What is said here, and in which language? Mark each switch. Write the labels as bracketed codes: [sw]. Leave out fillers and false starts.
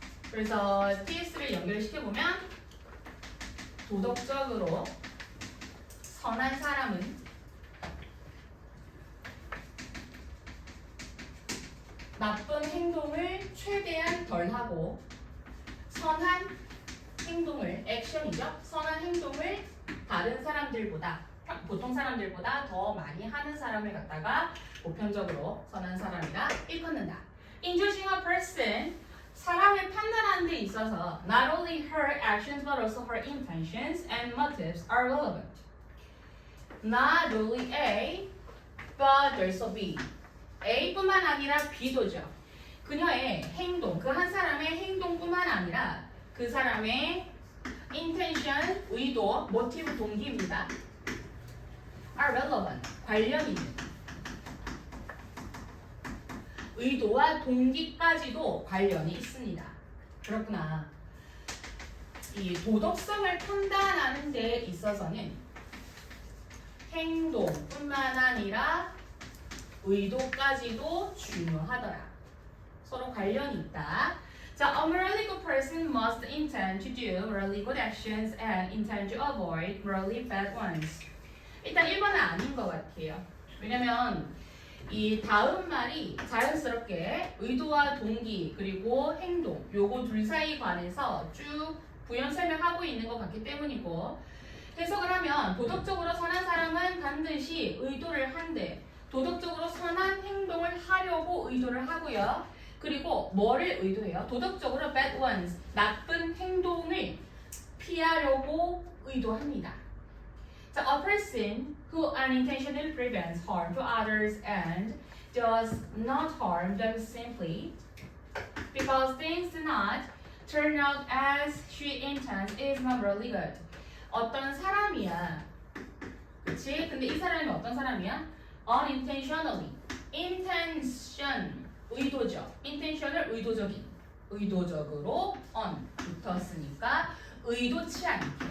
[ko] 그래서 TS를 연결시켜보면 도덕적으로 선한 사람은 나쁜 행동을 최대한 덜하고 선한 행동을, 액션이죠. 선한 행동을 다른 사람들보다, 보통 사람들보다 더 많이 하는 사람을 갖다가 보편적으로 선한 사람이라 일컫는다. [en] In judging a person, [ko] 사람을 판단하는 데 있어서 [en] not only her actions but also her intentions and motives are relevant. Not only A, but also B. [ko] A뿐만 아니라 B도죠. 그녀의 행동, 그 한 사람의 행동뿐만 아니라 그 사람의 intention, 의도, motive, 동기입니다. [en] are relevant, [ko] 관련이 있는. 의도와 동기까지도 관련이 있습니다. 그렇구나. 이 도덕성을 판단하는 데 있어서는 행동뿐만 아니라 의도까지도 중요하더라. 서로 관련이 있다. [en] 자, a morally good person must intend to do morally good actions and intend to avoid morally bad ones. [ko] 일단 1번은 아닌 것 같아요. 왜냐면 이 다음 말이 자연스럽게 의도와 동기 그리고 행동 요거 둘 사이 관해서 쭉 부연 설명하고 있는 것 같기 때문이고 해석을 하면 도덕적으로 선한 사람은 반드시 의도를 한대. 도덕적으로 선한 행동을 하려고 의도를 하고요. 그리고 뭐를 의도해요? 도덕적으로 [en] bad ones, [ko] 나쁜 행동을 피하려고 의도합니다. [en] 자, a person who unintentionally prevents harm to others and does not harm them simply because things do not turn out as she intends is not really good. [ko] 어떤 사람이야. 그치? 근데 이 사람이 어떤 사람이야? unintentionally. intention. 의도죠. intention을 의도적인. 의도적으로 on 붙었으니까 의도치 않게.